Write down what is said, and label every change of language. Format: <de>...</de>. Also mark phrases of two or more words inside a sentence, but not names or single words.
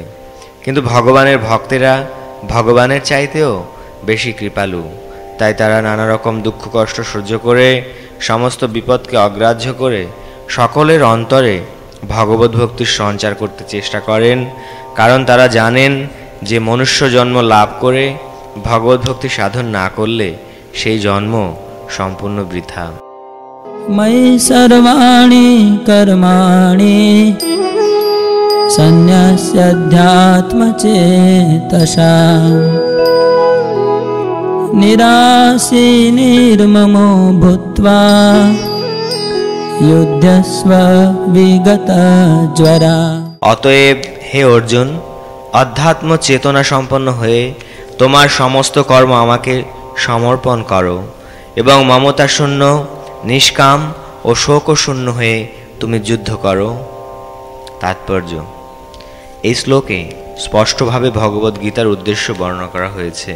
<bn>কিন্তু ভগবানের ভক্তেরা ভগবানের চাইতেও বেশি কৃপালু, তাই তারা নানা রকম দুঃখ কষ্ট সহ্য করে সমস্ত বিপদকে অগ্রাহ্য করে সকলের অন্তরে ভগবত ভক্তির সঞ্চার করতে চেষ্টা করেন, কারণ তারা জানেন যে মনুষ্য জন্ম লাভ করে ভগবত ভক্তি সাধন না করলে সেই জন্ম সম্পূর্ণ বৃথা।</bn> <sa>ময়ি সর্বাণি কর্মাণি সন্ন্যাস্যাধ্যাত্মচেতসা নিরাশী নির্মমো ভূত্বা যুধ্যস্ব বিগত জ্বরা।</sa> <bn>অতএব হে অর্জুন, অধ্যাত্ম চেতনা সম্পন্ন হয়ে তোমার সমস্ত কর্ম আমাকে সমর্পণ করো এবং মমতা শূন্য, নিষ্কাম ও শোকশূন্য হয়ে তুমি যুদ্ধ করো। তাৎপর্য: এই শ্লোকে স্পষ্টভাবে ভগবদ্গীতার উদ্দেশ্য বর্ণনা করা হয়েছে।</bn>